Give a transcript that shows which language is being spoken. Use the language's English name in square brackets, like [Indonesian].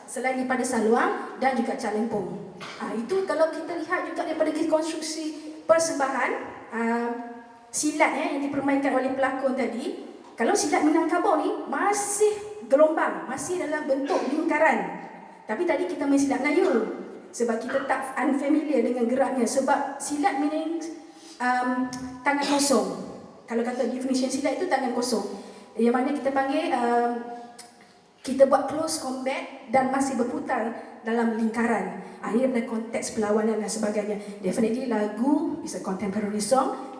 [Malay] Selain daripada saluang dan juga Cak Lempong. Itu kalau kita lihat juga daripada konstruksi persembahan silat yang dipermainkan oleh pelakon tadi. Kalau silat Minangkabau ni masih gelombang, masih dalam bentuk lingkaran. Tapi tadi kita main silat Melayu. Sebab kita tak unfamiliar dengan geraknya. Sebab silat meaning tangan kosong. Kalau kata definition silat itu tangan kosong. Yang mana kita panggil kita buat close combat dan masih berputar dalam lingkaran. Ini adalah konteks perlawanan dan sebagainya. [English] Definitely lagu is a contemporary song.